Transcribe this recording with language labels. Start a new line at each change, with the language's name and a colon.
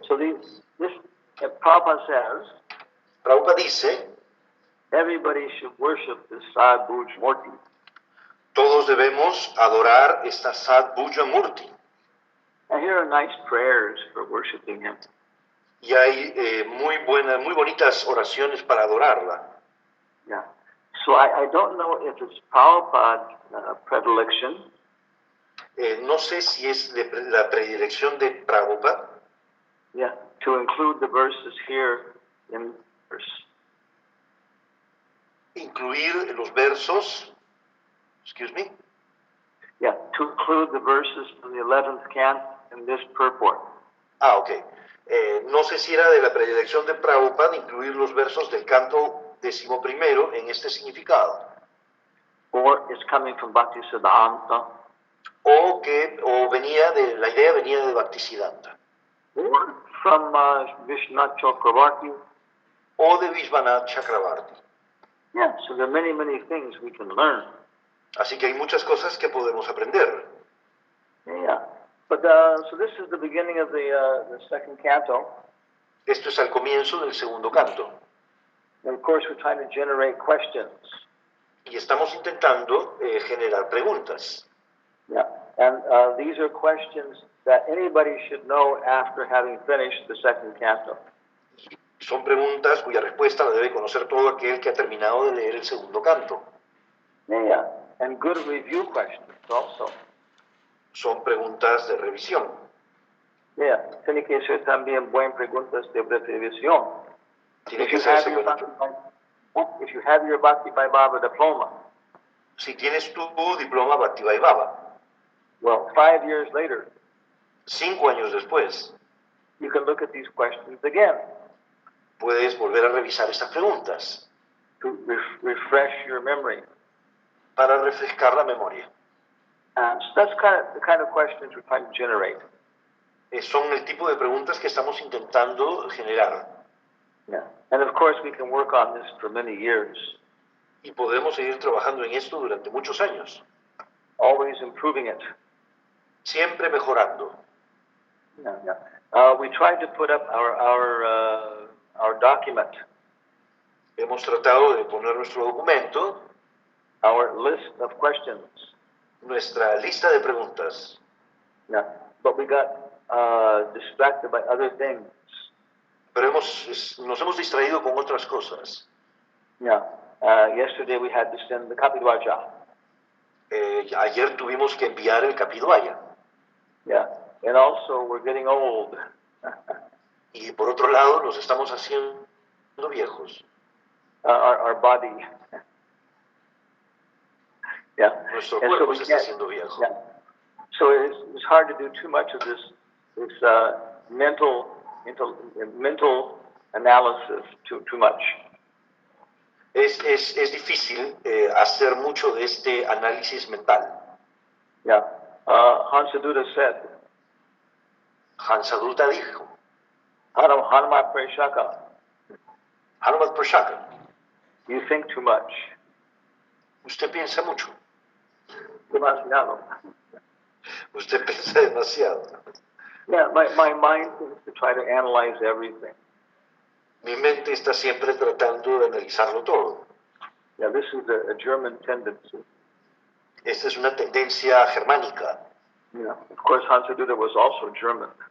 English: So Prabhupada says,
Spanish: Prabhupada dice,
English: everybody should worship this Sad Bhuj Murti.
Spanish: Todos debemos adorar esta Sad Bhuja Murti.
English: And here are nice prayers for worshiping him.
Spanish: Y hay muy bonitas oraciones para adorarla.
English: Yeah. So I don't know if it's Prabhupada's predilection.
Spanish: No sé si es la predilección de Prabhupada.
English: Yeah, to include the verses here in verse.
Spanish: Incluir los versos.
English: Excuse me. Yeah, to include the verses from the 11th canto in this purport. Ah, ok.
Spanish: No sé si era de la predilección de Prabhupada incluir los versos del canto 11 en este significado.
English: Or it's coming from Bhaktisiddhanta.
Spanish: O venía la idea venía de Bhaktisiddhanta.
English: Or from Vishwanath Chakravarti.
Spanish: O de Vishwanath Chakravarti.
English: Yeah, so there are many, many things we can learn.
Spanish: Así que hay muchas cosas que podemos aprender.
English: Yeah. But so this is the beginning of the second canto.
Spanish: Esto es al comienzo del segundo canto.
English: And of course, we're trying to generate questions.
Spanish: Y estamos intentando generar preguntas.
English: Yeah. And these are questions that anybody should know after having finished the second canto.
Spanish: Son preguntas cuya respuesta la debe conocer todo aquel que ha terminado de leer el segundo canto.
English: Yeah. And good review questions also.
Spanish: Son preguntas de revisión. Yeah. Tiene que ser también buenas preguntas de revisión. Tiene que hacerse
English: your
Spanish: con ello.
English: if you have your Bhakti Vaibhava diploma,
Spanish: Si tienes tu diploma Bhakti Vaibhava,
English: well, 5 years later,
Spanish: 5 años después,
English: you can look at these questions again
Spanish: puedes volver a revisar estas preguntas
English: to refresh your memory.
Spanish: para refrescar la memoria.
English: So that's the kind of questions we're trying to generate.
Spanish: Son el tipo de preguntas que estamos intentando generar.
English: Yeah. And of course, we can work on this for many years,
Spanish: Y podemos seguir trabajando en esto durante muchos años,
English: always improving it.
Spanish: siempre mejorando.
English: Yeah, yeah. We tried to put up our document,
Spanish: Hemos tratado de poner nuestro documento,
English: our list of questions.
Spanish: nuestra lista de preguntas,
English: Yeah. But we got distracted by other things.
Spanish: pero nos hemos distraído con otras cosas.
English: Yeah. Yesterday we had to send the Kapilwaja.
Spanish: Ayer tuvimos que enviar el Kapilwaya.
English: Yeah. And also we're getting old.
Spanish: Y por otro lado, nos estamos haciendo viejos.
English: Our body. Yeah.
Spanish: Nuestro
English: And so
Spanish: cuerpo
English: we
Spanish: se está
English: can't-
Spanish: haciendo viejo.
English: Yeah. So it's hard to do too much of this mental analysis too much.
Spanish: Es difícil hacer mucho de este análisis mental.
English: Yeah. Hansaduta said,
Spanish: Hansadutta dijo,
English: Hanama Preshaka,
Spanish: Hanumat Prashaka,
English: you think too much.
Spanish: usted piensa mucho, Demasiado. usted piensa demasiado.
English: Yeah, my mind seems to try to analyze everything.
Spanish: Mi mente está siempre tratando de analizarlo todo.
English: Yeah, this is a German tendency.
Spanish: Esta es una tendencia germánica.
English: Yeah. Of course, Hansaduta was also German,